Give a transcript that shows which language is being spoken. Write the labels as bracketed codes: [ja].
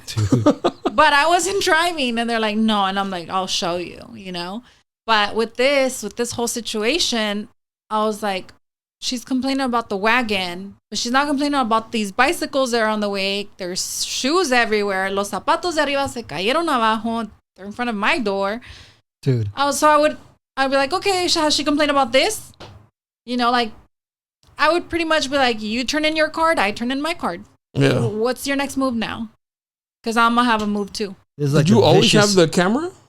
[en] Dude. But I wasn't driving. And they're like, no. And I'm like, I'll show you, But with this whole situation, I was like, she's complaining about the wagon, but she's not complaining about these bicycles that are on the way. There's shoes everywhere. [es] Los zapatos de arriba se cayeron abajo. [en] They're in front of my door. Dude. I'd be like, okay, has she complained about this? Like, I would pretty much be like, you turn in your card, I turn in my card. Yeah. What's your next move now? Because I'm going to have a move too. Like Did you always have the camera?